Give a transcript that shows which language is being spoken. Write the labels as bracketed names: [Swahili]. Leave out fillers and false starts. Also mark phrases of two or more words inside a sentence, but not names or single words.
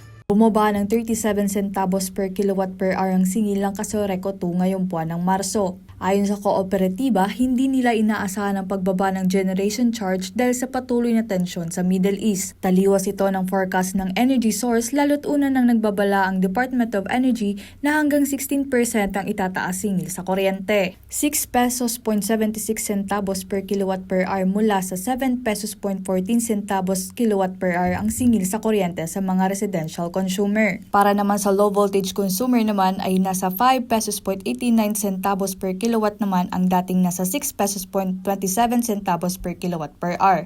[Filipino] Bumaba ng 37 centavos [English] per kilowatt per hour [Filipino] ang singil ng Casoreco 2 ngayong buwan ng Marso. Ayon sa kooperatiba, hindi nila inaasahan ang pagbaba ng [English] generation charge [Filipino] dahil sa patuloy na tensyon sa Middle East. Taliwas ito ng forecast ng [English] energy source [Filipino] lalo't una nang nagbabala ang Department of Energy na hanggang 16% ang itataas singil sa kuryente. 6 pesos 76 centavos [English] per kilowatt per hour [Filipino] mula sa 7 pesos 14 centavos [English] kilowatt per hour [Filipino] ang singil sa kuryente sa mga [English] residential consumer. [Filipino] Para naman sa [English] low voltage consumer [Filipino] naman ay nasa 5 pesos 89 centavos [English] per kilowatt [Filipino] naman ang dating nasa 6 pesos 27 centavos [English] per kilowatt per hour.